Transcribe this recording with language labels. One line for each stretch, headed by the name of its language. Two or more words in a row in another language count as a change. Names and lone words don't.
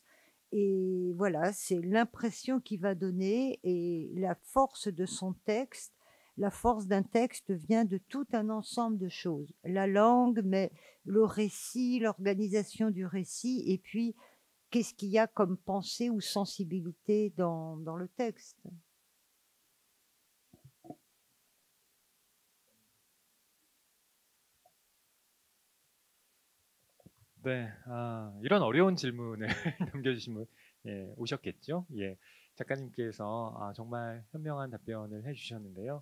French: Et voilà, c'est l'impression qu'il va donner et la force de son texte. La force d'un texte vient de tout un ensemble de choses. La langue, mais le récit, l'organisation du récit, et puis qu'est-ce qu'il y a comme pensée ou sensibilité dans le texte.
Korean: 네, 이런 어려운 질문을 남겨주신 분, 오셨겠죠? 예, 작가님께서 정말 현명한 답변을 해주셨는데요.